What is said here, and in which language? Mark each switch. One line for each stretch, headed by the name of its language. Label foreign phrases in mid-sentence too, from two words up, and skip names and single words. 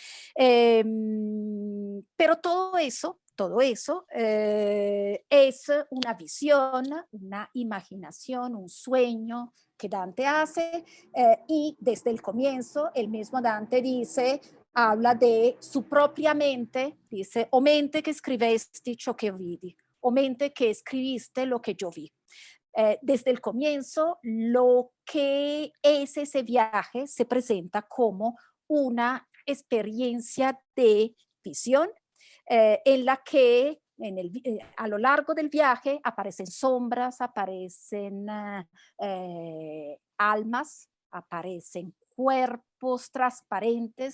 Spanish: Pero todo eso es una visión, una imaginación, un sueño que Dante hace, y desde el comienzo el mismo Dante habla de su propia mente, dice:
Italian: o mente che scrivesti ciò che vidi,
Spanish: o mente que escribiste lo que yo vi. Desde el comienzo, lo que es ese viaje se presenta como una experiencia de visión, en la que a lo largo del viaje aparecen sombras, aparecen almas, aparecen cuerpos transparentes.